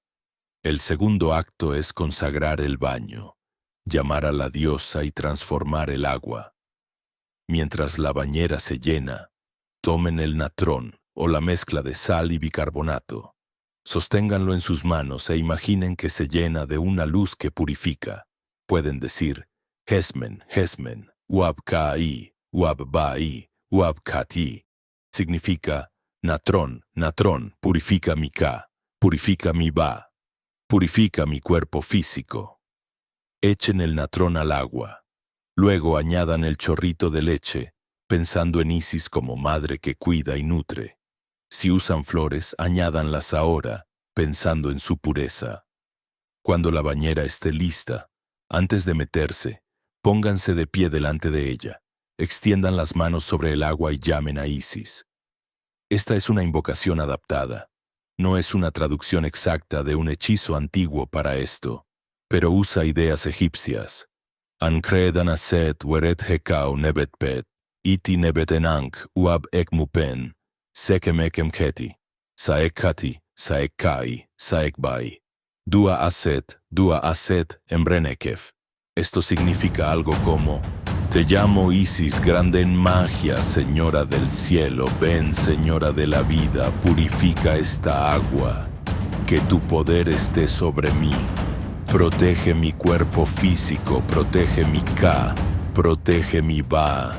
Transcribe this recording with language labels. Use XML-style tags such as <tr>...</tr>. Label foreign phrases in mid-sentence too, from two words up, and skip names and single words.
<es>El segundo acto es consagrar el baño, llamar a la diosa y transformar el agua. Mientras la bañera se llena, tomen el natrón o la mezcla de sal y bicarbonato. Sosténganlo en sus manos e imaginen que se llena de una luz que purifica. Pueden decir,</es> <egy>Hesmen, Hesmen, Uab-Ka'i, Uab-Ba'i, Uab-Kati.</egy> <es>Significa, Natrón, Natrón, purifica mi Ka, purifica mi Ba, purifica mi cuerpo físico. Echen el natrón al agua. Luego añadan el chorrito de leche, pensando en Isis como madre que cuida y nutre. Si usan flores, añádanlas ahora, pensando en su pureza. Cuando la bañera esté lista, antes de meterse, pónganse de pie delante de ella, extiendan las manos sobre el agua y llamen a Isis. Esta es una invocación adaptada. No es una traducción exacta de un hechizo antiguo para esto, pero usa ideas egipcias.</es> <egy>Ankredan aset weret hekau nebetpet, iti nebetenank uab ekmupen, sekemekemketi, saekati, saekkai, saekbai. Dua aset embrenekef.</egy> <es>Esto significa algo como, te llamo Isis, grande en magia, señora del cielo, ven, señora de la vida, purifica esta agua, que tu poder esté sobre mí. Protege mi cuerpo físico, protege mi Ka, protege mi Ba.</es>